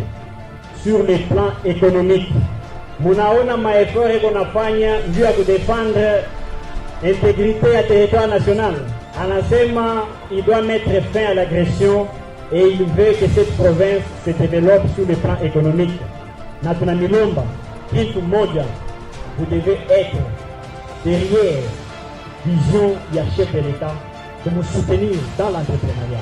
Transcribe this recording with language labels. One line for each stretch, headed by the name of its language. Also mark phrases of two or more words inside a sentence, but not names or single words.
French: Sur le plan économique,
Swahili: munaona maeffort eko nafanya juu ya kudefendre intégrité ya
French: territoire national. Anasema il doit mettre fin à l'agression et il veut que cette province se développe sur le plan économique.
Swahili: Na tunamilomba kitu moja,
French: vous devez être derrière vision ya chef de l'État de nous soutenir dans l'entrepreneuriat.